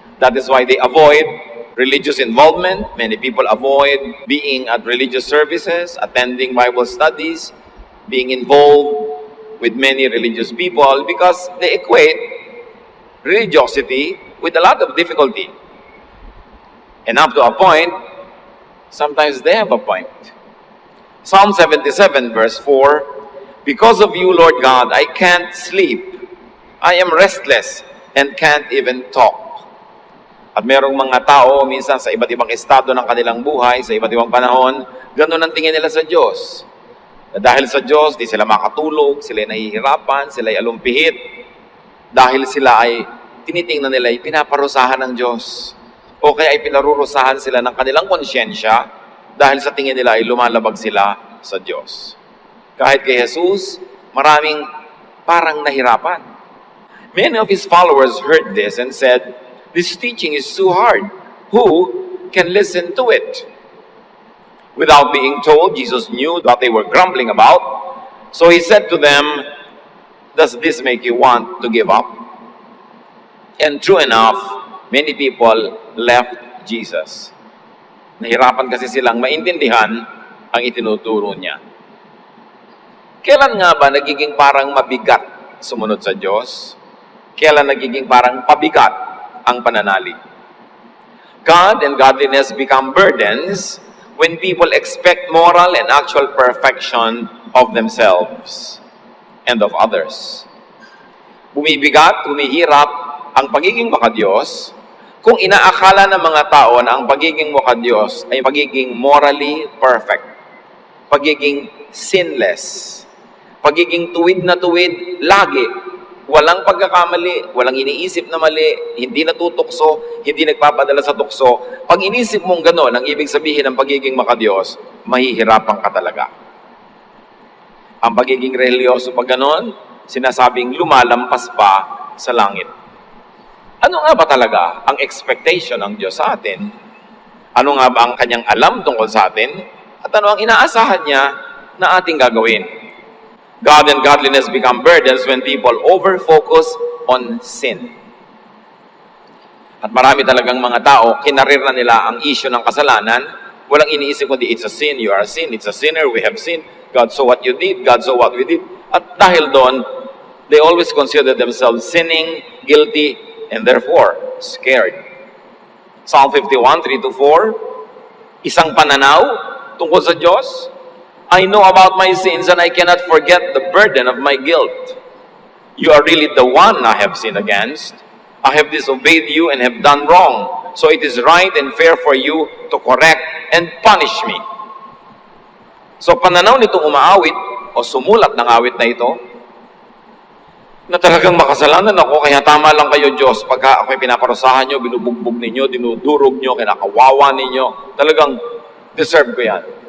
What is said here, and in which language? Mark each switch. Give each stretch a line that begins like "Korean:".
English: That is why they avoid religious involvement. Many people avoid being at religious services, attending Bible studies, being involved with many religious people because they equate religiosity with a lot of difficulty. And up to a point, sometimes they have a point. Psalm 77 verse 4, because of you, Lord God, I can't sleep. I am restless and can't even talk.
Filipino: At merong mga tao, minsan sa iba't ibang estado ng kanilang buhay, sa iba't ibang panahon, ganun ang tingin nila sa Diyos. Na dahil sa Diyos, di sila makatulog, sila ay nahihirapan, sila ay alumpihit. Dahil sila ay tinitingnan nila ay pinaparusahan ng Diyos. O kaya ay pinarurusahan sila ng kanilang konsyensya dahil sa tingin nila ay lumalabag sila sa Diyos. Kahit kay Jesus, maraming parang nahirapan.
English: Many of His followers heard this and said, this teaching is too hard. Who can listen to it? Without being told, Jesus knew what they were grumbling about. So He said to them, does this make you want to give up? And true enough, many people left Jesus.
Filipino: Nahirapan kasi silang maintindihan ang itinuturo niya. Kailan nga ba nagiging parang mabigat sumunod sa Diyos? Kailan nagiging parang pabigat ang pananalig?
English: God and godliness become burdens when people expect moral and actual perfection of themselves and of others.
Filipino: Bumibigat, humihirap ang pagiging makadiyos kung inaakala ng mga tao na ang pagiging makadiyos ay pagiging
English: morally perfect,
Filipino: pagiging sinless, pagiging tuwid na tuwid lagi, walang pagkakamali, walang iniisip na mali, hindi natutukso, hindi nagpapadala sa tukso. Pag inisip mong gano'n, ang ibig sabihin ng pagiging makadiyos, mahihirapan ka talaga. Ang pagiging religyoso pag gano'n, sinasabing lumalampas pa sa langit. Ano nga ba talaga ang expectation ng Diyos sa atin? Ano nga ba ang Kanyang alam tungkol sa atin? At ano ang inaasahan niya na ating gagawin?
English: God and godliness become burdens when people over-focus on sin.
Filipino: At marami talagang mga tao, kinarir na nila ang issue ng kasalanan. Walang iniisip kundi,
English: it's a sin, you are a sin, it's a sinner, we have sinned. God saw what you did, God saw what we did.
Filipino: At dahil doon,
English: they always consider themselves sinning, guilty, and therefore scared.
Filipino: Psalm 51, 3-4, isang pananaw tungkol sa Diyos.
English: I know about my sins and I cannot forget the burden of my guilt. You are really the one I have sinned against. I have disobeyed you and have done wrong. So it is right and fair for you to correct and punish me.
Filipino: So pananaw nitong umaawit o sumulat ng awit na ito, na talagang makasalanan ako, kaya tama lang kayo Diyos, pagka ako'y pinaparusahan nyo, binubugbog ninyo, dinudurog nyo, kinakawawa ninyo, talagang deserve ko yan.